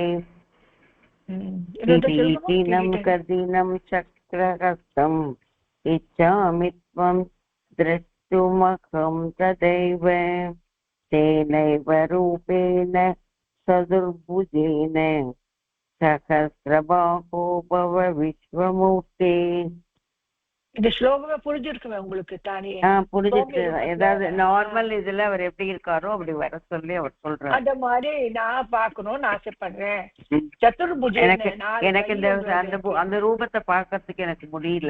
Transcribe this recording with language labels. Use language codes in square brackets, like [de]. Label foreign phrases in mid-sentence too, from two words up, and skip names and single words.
[sa] किरीटिनं गदिनं चक्रहस्तम् इच्छामि त्वं द्रष्टुमहं तदैव. तेनैव रूपेण चतुर्भुजेन सहस्रबाहो भव विश्वमूर्ते. [ta] இந்த ஸ்லோகமே புரிஞ்சிருக்குமே உங்களுக்கு தானே? புரிஞ்சிருக்கு. ஏதாவது நார்மல் இதுல அவர் எப்படி இருக்காரோ அப்படி வர சொல்லி அவர் சொல்றாரு. அந்த மாதிரி நான் பார்க்கணும்னு ஆசைப்படுறேன். எனக்கு இந்த அந்த ரூபத்தை பார்க்கறதுக்கு எனக்கு முடியல.